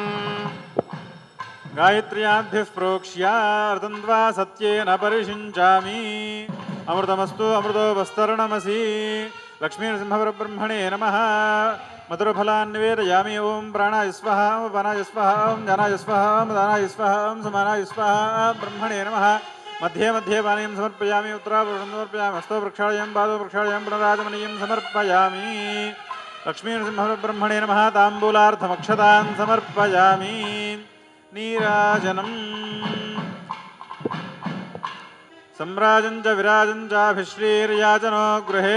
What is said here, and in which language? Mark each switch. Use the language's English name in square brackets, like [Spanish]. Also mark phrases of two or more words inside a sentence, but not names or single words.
[Sanskrit] గాయత్ర్యాభ్యః ప్రోక్ష్య అర్ధంద్వా సత్యేన పరిషించామి. అమృతమస్తు అమృతో వస్తరణమసి. లక్ష్మీనృసింహపరబ్రహ్మణే నమః. మధురఫలాన్ని నివేదయామి. ఓం ప్రాణాయ స్వః, ఓం అపానాయ స్వః, ఓం జ్ఞానాయ స్వః, ఓం దానాయ స్వః, ఓం సమానాయ స్వః. బ్రహ్మణే నమః. मध्ये मध्ये पानीयं समर्पयामि उत्तराभूषणं समर्पयामि हस्तो प्रक्षालयामि पादो प्रक्षालयामि पुनराजमनीयं समर्पयामि लक्ष्मीनृसिंहब्रह्मणे नमः ताम्बूलार्थमक्षतान् समर्पयामि नीराजनम् सम्राजं च विराजं चाभिश्रीर्याजनो गृहे